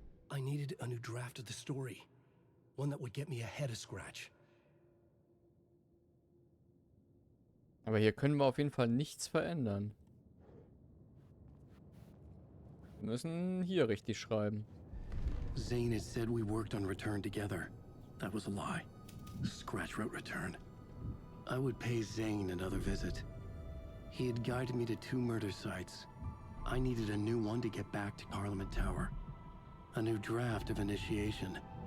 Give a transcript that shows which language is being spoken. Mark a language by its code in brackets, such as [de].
[en] I needed a new draft of the story. One that would get me ahead of Scratch. [de] Aber hier können wir auf jeden Fall nichts verändern. Wir müssen hier richtig schreiben. [en] Zane had said we worked on Return together. That was a lie. Scratch wrote Return. I would pay Zane another visit. He had guided me to 2 murder sites. I needed a new one to get back to Parliament Tower. A new draft of Initiation.